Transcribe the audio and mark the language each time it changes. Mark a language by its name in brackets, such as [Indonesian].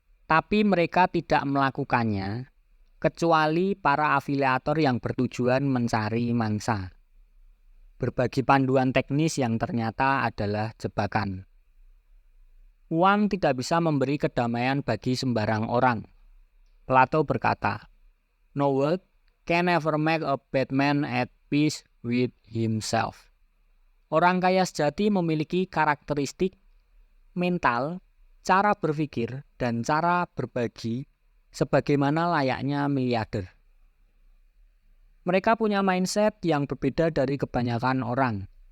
[Indonesian] Tapi mereka tidak melakukannya, kecuali para afiliator yang bertujuan mencari mangsa. Berbagi panduan teknis yang ternyata adalah jebakan. Uang tidak bisa memberi kedamaian bagi sembarang orang. [English] Plato [Indonesian] berkata, [English] "No wealth can ever make a bad man at peace with himself." [Indonesian] Orang kaya sejati memiliki karakteristik mental, cara berpikir, dan cara berbagi sebagaimana layaknya miliarder. Mereka punya mindset yang berbeda dari kebanyakan orang.